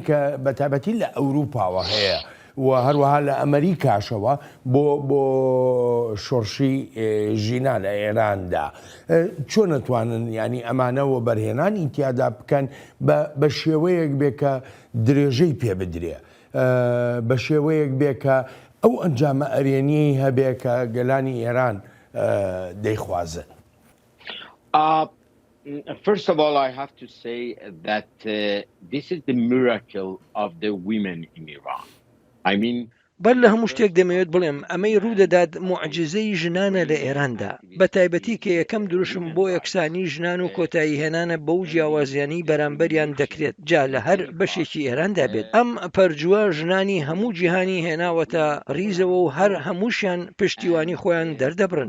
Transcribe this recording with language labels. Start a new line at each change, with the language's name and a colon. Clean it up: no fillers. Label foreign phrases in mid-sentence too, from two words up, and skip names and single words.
Central Kurdish: کە بەتابەتی لە ئەوروپاوە هەیە و هەروەها لە ئەمریکاشەوە بۆ شۆڕشی ژینا لە ئێراندا چۆن نتوانن ینی ئەمانەوە بەرهێنانی تیادا بکەن بە شێوەیەک بێ کە درێژەی پێ بدرێ، بە شێوەیەک بێ کە ئەو ئەنجامە ئەرێنیی هەبێ کە گەلانی ئێران دەیخوازن.
English: First of all, I have to say that this is the miracle of the women in Iran. I mean,
Central Kurdish: بەر لە هەموو شتێک دەمەوێت بڵێم ئەمەی ڕوودەدات موعجزەی ژنانە لە ئێراندا، بە تایبەتی کە یەکەم دروشم بۆ یەکسانی ژنان و کۆتایی هێنانە بەو جیاوازیانی بەرامبەریان دەکرێت جا لە هەر بەشێکی ئێراندا بێت. ئەم پەرجووە ژنانی هەموو جیهانی هێناوەتە ڕیزەوە و هەر هەمووشیان پشتیوانی خۆیان دەردەبرن.